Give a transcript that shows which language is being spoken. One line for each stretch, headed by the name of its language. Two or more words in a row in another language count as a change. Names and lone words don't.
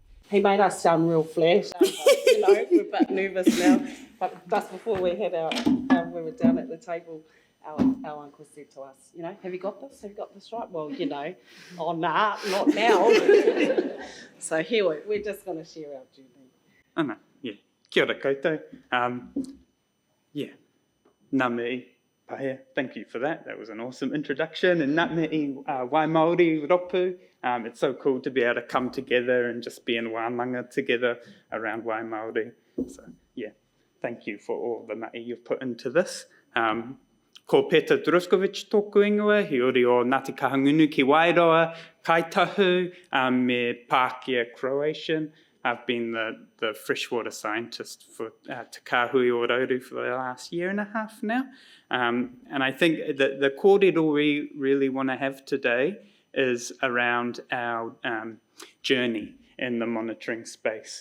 English: he made us sound real flash. You know, we're a bit nervous now. But just before we had we were down at the table, our uncle said to us, you know, have you got this? Have you got this right? Well, you know, oh, nah, not now. So here we're just going to share our journey.
Māori: Ana, yeah. Kia ora koutou. Yeah. Ngā mihi pahea.
English: Thank you for that. That was an awesome introduction.
Māori: And ngā mihi wai Māori ropu.
English: It's so cool to be able to come together and just be in wānanga together around
Māori: wai Māori.
English: So, yeah. Thank you for all the mahi you've put into this.
Māori: Ko Petar Druskovich tōku ingoa, he ori o Ngāti Kahungunu ki Wairoa, Kaitahu, me Pākehā Croatian.
English: I've been the freshwater scientist for Te Kāhui o Rauru for the last year and a half now. And I think that the kōrero we really want to have today is around our journey in the monitoring space.